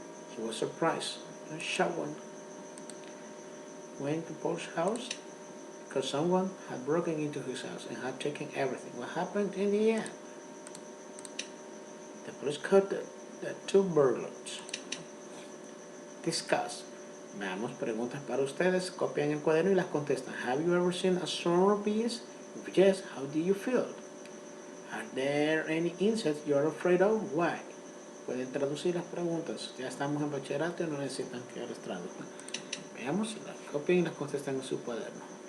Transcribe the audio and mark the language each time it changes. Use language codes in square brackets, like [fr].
[en] He was surprised and shocked when went to Paul's house because someone had broken into his house and had taken everything. What happened in the end? The police caught the two burglars. Discuss. [es] Veamos preguntas para ustedes. Copian el cuaderno y las contestan. [en] Have you ever seen a swarm of bees? If yes, how do you feel? Are there any insects you are afraid of? Why? [es] Pueden traducir las preguntas. Ya estamos en bachillerato y no necesitan que les traduzcan. Veamos, las copian y las contestan en su cuaderno.